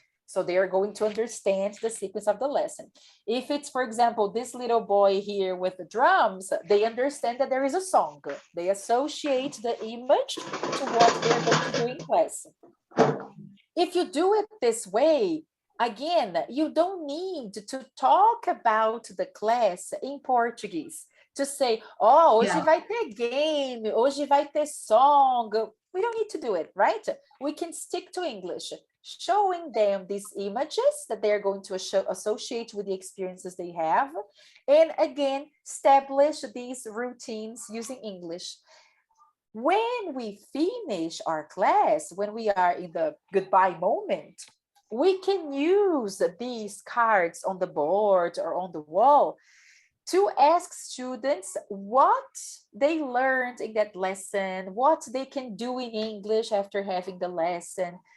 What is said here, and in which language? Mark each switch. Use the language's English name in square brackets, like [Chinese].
[English] So they are going to understand the sequence of the lesson. If it's, for example, this little boy here with the drums, they understand that there is a song. They associate the image to what they're going to do in class. If you do it this way, again, you don't need to talk about the class in Portuguese. To say, oh, [Portuguese] hoje vai ter game, hoje vai ter song. [English] We don't need to do it, right? We can stick to English, showing them these images that they're going to associate with the experiences they have. And again, establish these routines using English. When we finish our class, when we are in the goodbye moment, we can use these cards on the board or on the wall to ask students what they learned in that lesson, what they can do in English after having the lesson.